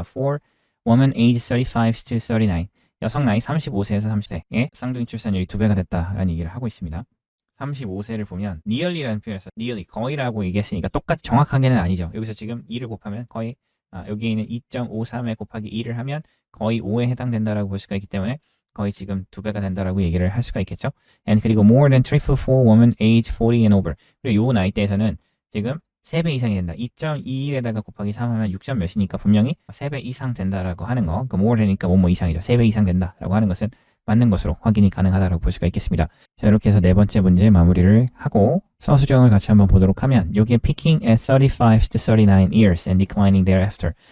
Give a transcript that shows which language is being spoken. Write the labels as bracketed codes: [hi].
[en] for women age 35 to 39, [ko] 여성 나이 35세에서 30세의 쌍둥이 출산율이 2배가 됐다라는 얘기를 하고 있습니다. 35세를 보면 nearly라는 표현에서 nearly 거의라고 얘기했으니까 똑같이 정확하게는 아니죠. 여기서 지금 2를 곱하면 거의 여기 있는 2.53에 곱하기 2를 하면 거의 5에 해당된다라고 볼 수가 있기 때문에 거의 지금 2배가 된다라고 얘기를 할 수가 있겠죠. [en] And [ko] 그리고 [en] more than 3 for women age 40 and over. [ko] 그리고 요 나이대에서는 지금 3배 이상이 된다. 2.21에다가 곱하기 3하면 6점 몇이니까 분명히 3배 이상 된다라고 하는 거. 그 more 되니까 뭐뭐 이상이죠. 3배 이상 된다라고 하는 것은 맞는 것으로 확인이 가능하다고 볼 수가 있겠습니다. 자, 이렇게 해서 네 번째 문제 마무리를 하고 서술형을 같이 한번 보도록 하면 여기에 [en] picking at 35 to 39 years and declining thereafter.